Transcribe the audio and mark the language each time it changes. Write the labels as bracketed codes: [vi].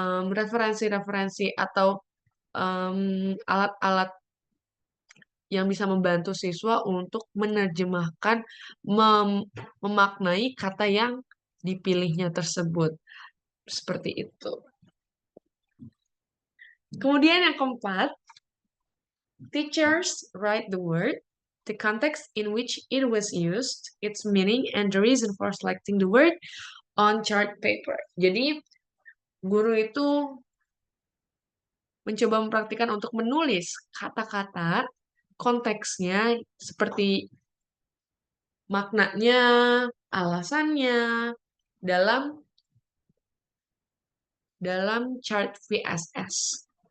[id] referensi-referensi atau alat-alat yang bisa membantu siswa untuk menerjemahkan, memaknai kata yang dipilihnya tersebut. Seperti itu. Kemudian yang keempat, [en] teachers write the word, the context in which it was used, its meaning, and the reason for selecting the word on chart paper. [id] Jadi, guru itu mencoba mempraktikkan untuk menulis kata-kata, konteksnya, seperti maknanya, alasannya, dalam chart VSS.